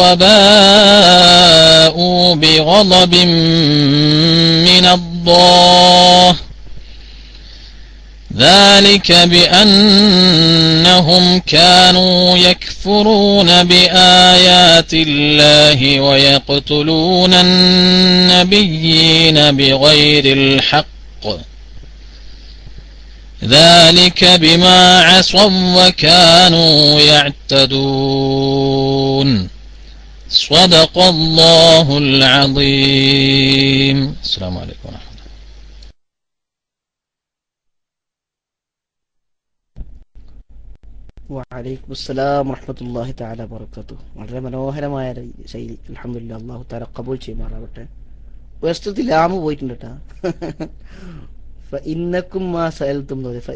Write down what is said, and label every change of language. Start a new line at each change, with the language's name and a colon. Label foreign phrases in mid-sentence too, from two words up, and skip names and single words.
Arabic: وباءوا بغضب من الله ذلك بأنهم كانوا يكفرون بآيات الله ويقتلون النبيين بغير الحق ذلك بما عصوا وكانوا يعتدون. صدق الله العظيم. السلام عليكم ورحمة الله. وعليكم السلام ورحمة الله تعالى وبركاته.
Malayalam: വളരെ മനോഹരമായ ശൈലി. അൽഹംദുലില്ലാഹ്,
Arabic: الله تعالى
Malayalam: ഖബൂൽ ചെയ്യുമാറാവട്ടെ. ഉയർച്ചത്തിൽ ലാമ് പോയിട്ടുണ്ട് കേട്ടാ.
Arabic: فإنكم ما سألتم
Malayalam: എന്ന് പറയും.